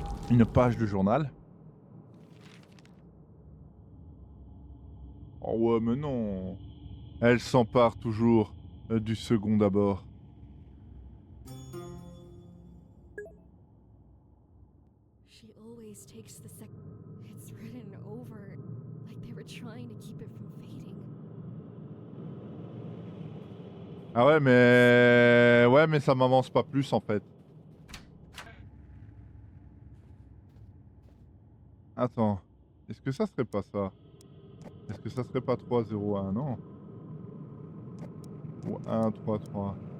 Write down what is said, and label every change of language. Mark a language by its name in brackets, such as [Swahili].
[French] Une page de journal. Oh ouais, mais non. Elle s'empare toujours du second d'abord. [English] She always takes the sec. It's written over, like they were trying to keep it from fading. [French] Ah ouais, mais... Ouais, mais ça m'avance pas plus, en fait. Attends. Est-ce que ça serait pas ça? Est-ce que ça serait pas 3-0-1? Non. Ou 1-3-3.